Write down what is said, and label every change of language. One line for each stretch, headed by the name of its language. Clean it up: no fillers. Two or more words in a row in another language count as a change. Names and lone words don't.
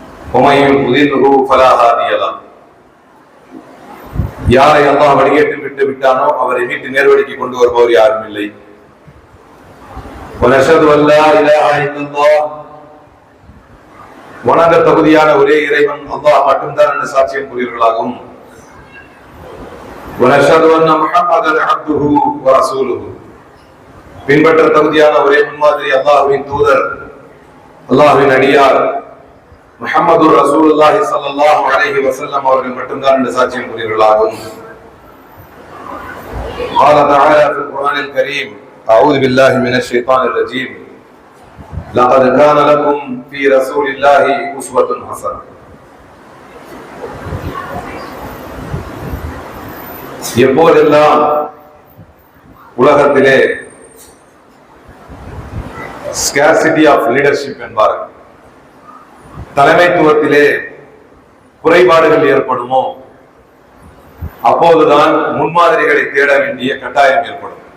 Arabic: ومن يضلله فلا هادي له.
Tamil: யாரை அல்லாஹ் வழிகேட்டு விட்டு விட்டானோ அவரை மீட்டு நேர்வழிக்கு கொண்டு வருபவர் யாரும் இல்லை.
Arabic: وَنَشْهَدُ أَنْ لَا إِلَهَ إِلَّا اللَّهُ,
Tamil: வணங்க தகுதியான ஒரே இறைவன் அல்லாஹ் மட்டும்தான் என்று சாட்சியம் கூறுகிறார்களாகும்.
Arabic: وَنَشْهَدُ أَنَّ مُحَمَّدًا عَبْدُهُ وَرَسُولُهُ,
Tamil: பின்பற்ற தகுதியான ஒரே முன்மாதிரி அல்லாஹ்வின் தூதர், அல்லாஹ்வின் அடியார் முஹம்மது
Arabic: رسول الله صلى الله عليه وسلم
Tamil: அவர்கள் மட்டும்தான் என்று சாட்சியம் கூறுகிறார்களாகும்.
Arabic: قال تعالى في القرآن الكريم: أعوذ بالله من الشيطان الرجيم لقد كان لكم في رسول الله أسوة حسنة.
Tamil: எப்போதெல்லாம் உலகத்திலே
English: scarcity of leadership
Tamil: என்பார்கள், தலைமைத்துவத்திலே குறைபாடுகள் ஏற்படுமோ அப்போதுதான் முன்மாதிரிகளை தேட வேண்டிய கட்டாயம் ஏற்படும்.